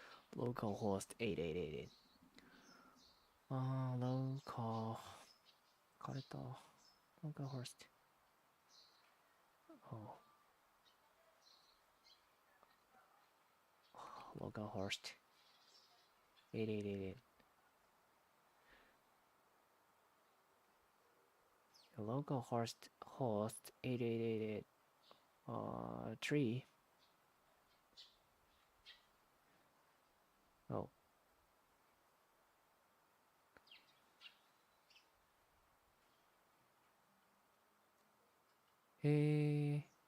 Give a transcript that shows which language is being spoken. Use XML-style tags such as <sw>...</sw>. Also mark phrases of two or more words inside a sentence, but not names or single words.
<en>localhost 8888. Local. 枯れた。localhost. Oh. localhost 8888. localhost 8888. Tree. Oh. Hey.</en>